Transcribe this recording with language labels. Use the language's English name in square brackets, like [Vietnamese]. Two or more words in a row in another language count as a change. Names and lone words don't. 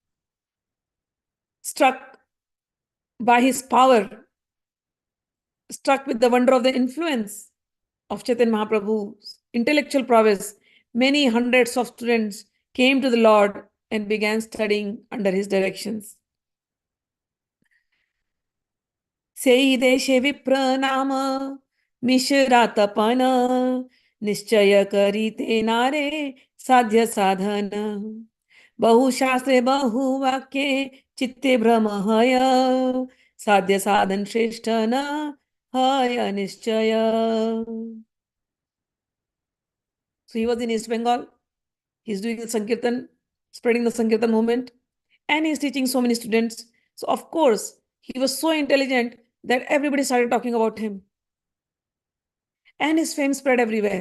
[English] Struck by his power, struck with the wonder of the influence of Chaitanya Mahaprabhu's intellectual prowess, many hundreds of students came to the Lord and began studying under his directions. [Bangla] সেই দেশে বিপ্র নাম মিশ্র তপন নিশ্চয় করি তে নারে সাধ্য সাধন বহুশাস্ত্রে বহুবাক্যে চিত্তে ভ্রম হয় সাধ্য সাধন শ্রেষ্ঠ না হয় নিশ্চয়. [English] So he was in East Bengal. He's doing the Sankirtan, spreading the Sankirtan movement, and he's teaching so many students. So of course, he was so intelligent that everybody started talking about him. And his fame spread everywhere.